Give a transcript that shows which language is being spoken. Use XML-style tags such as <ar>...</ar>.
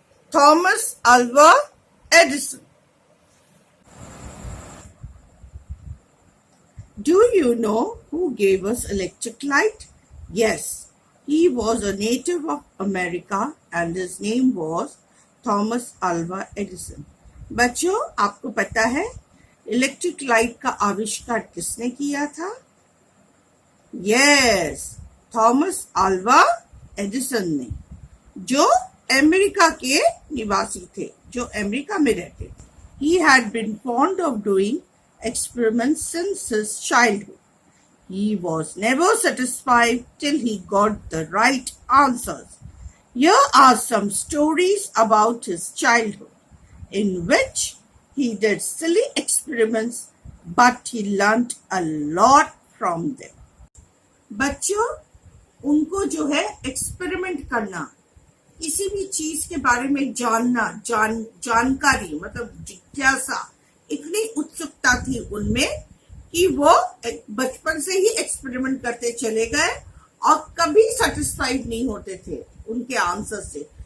<en>Thomas Alva Edison. Do you know who gave us electric light? Yes, he was a native of America and his name was Thomas Alva Edison.</en> <hi>बच्चों, आपको पता है electric light का आविष्कार किसने किया था? यस, थॉमस अल्वा एडिसन ने, जो अमेरिका के निवासी थे, जो अमेरिका में रहते थे.</hi> <en>He had been fond of doing experiments since his childhood. He was never satisfied till he got the right answers. Here are some stories about his childhood, in which he did silly experiments, but he learnt a lot from them.</en> <hi>बच्चों, उनको जो है experiment करना, किसी भी चीज के बारे में जानना, जानकारी मतलब जिज्ञासा, इतनी उत्सुकता थी उनमें कि वो बचपन से ही एक्सपेरिमेंट करते चले गए और कभी सेटिस्फाइड नहीं होते थे उनके आंसर से.</hi>